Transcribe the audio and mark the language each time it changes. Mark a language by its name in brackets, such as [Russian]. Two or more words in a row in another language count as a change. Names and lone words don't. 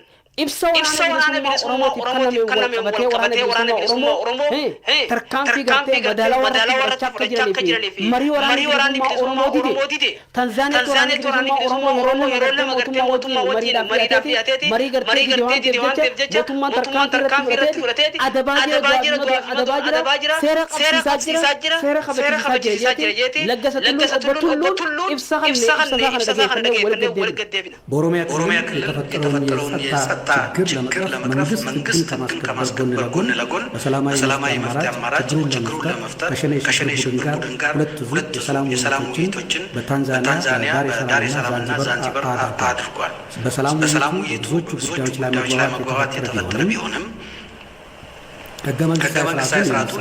[Oromo] Ibsa waraana bilisummaa Oromootiif kanname walqabatee waraana bilisummaa Oromoo tarkaanfii gartee madaalawaa irratti akka jiranii fi marii waraanni bilisummaa Oromoo dide Tanzaaniyaatti waraanni bilisummaa Oromoo yeroo lama gartee mariidhaaf dhiyaateeti marii gartee dide waan ta'eef jecha mootummaan tarkaanfii irratti fudhateeti adabaa jira seera qabsiisaa jira seera kabachiisaa jira jeeti laggasa tulluun ibsa kana dhageeffannee wal gaddeebina. [Amharic] በኦሮሚያ ክልል የተፈጠረውን የጸጥታ ችግር ለመቅረፍ መንግስት ከማስከበር ጎን ለጎን በሰላማዊ መፍትሄ አማራጭ ችግሩን ለመፍታት ከሸኔ ሽብር ቡድን ጋር ሁለት የሰላም ውይይቶችን በታንዛኒያ ዳሬ ሰላምና ዛንዚበር አድርጓል። በሰላም ውይይቱ ብዙዎች ጉዳዮች ላይ መግባባት የተፈጠረ ቢሆንም ህገ መንግስታዊ ስርዓቱን